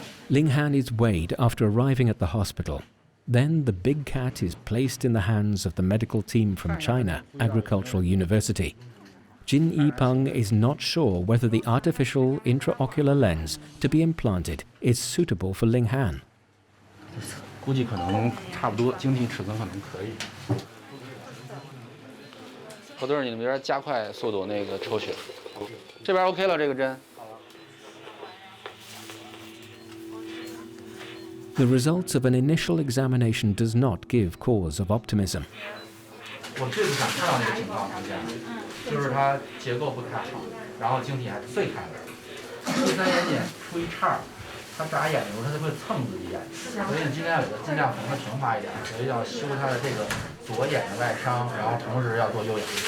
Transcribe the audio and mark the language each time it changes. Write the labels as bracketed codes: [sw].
[en] Ling Han is weighed after arriving at the hospital. Then the big cat is placed in the hands of the medical team from China Agricultural University. Jin Yipeng is not sure whether the artificial intraocular lens to be implanted is suitable for Ling Han. [zh] 估计可能差不多，晶体尺寸可能可以。何队，你那边加快速度那个抽血。这边 OK 了，这个针。 [en] The results of an initial examination does not give cause of optimism. [zh] 我最不想看到那个情况出现，就是它结构不太好，然后晶体还碎开了。第三眼睑出一叉儿，它眨眼的时候它就会蹭自己眼睛，所以你尽量缝得平滑一点，所以要修它的这个左眼的外伤，然后同时要做右眼。